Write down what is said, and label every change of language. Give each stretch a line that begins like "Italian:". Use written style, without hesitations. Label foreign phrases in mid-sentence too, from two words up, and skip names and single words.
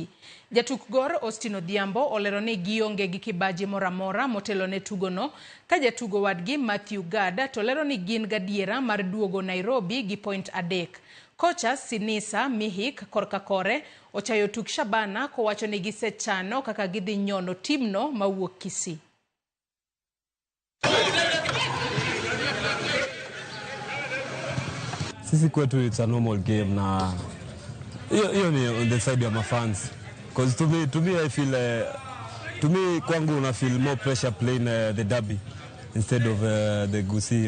Luo (Kenya and Tanzania): Jatuk Gor Austin Odhiambo olero ni gionge gi kibaji moramora motelo ne tugo no, ka jatugo wadgi Matthew Gada tolero ni gin gadiera mar duogo Nairobi gi point 3. Kocha Sinisa Mihik korka kore ochayo tuk Shabana kowacho ni gisechano kaka gidhi nyono timno mawuok Kisii.
Swahili: Sisi kwetu
English: it's a normal game
Swahili: na hiyo ni
English: on the side of my fans, because to me I feel
Swahili: kwangu na
English: feel more pressure playing the derby instead of the Gusii.